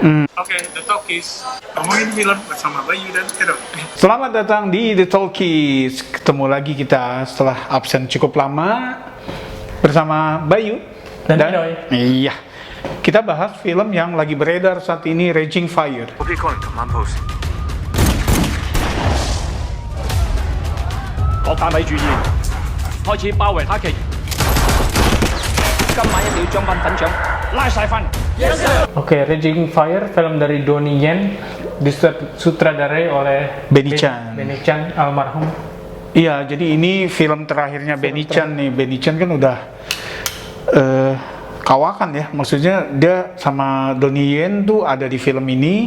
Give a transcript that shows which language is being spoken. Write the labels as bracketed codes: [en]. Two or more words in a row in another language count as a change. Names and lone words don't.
[id] Oke, The Talkies. Ngomongin film bersama Bayu dan Edo. Selamat datang di The Talkies. Ketemu lagi kita setelah absen cukup lama bersama Bayu Dan Edoy. Iya. Kita bahas film yang lagi beredar saat ini, Raging Fire. [yue] 我可以告你 [en] command post。 [yue] 各單位注意，開始包圍他旗。今晚一定要將班粉腸拉晒翻。 [id] Oke, Raging Fire, film dari Donnie Yen, disutradarai oleh Benny Chan. Benny Chan almarhum. Iya, jadi ini film terakhirnya Benny Chan nih. Benny Chan kan udah kawakan ya, maksudnya dia sama Donnie Yen tuh ada di film ini.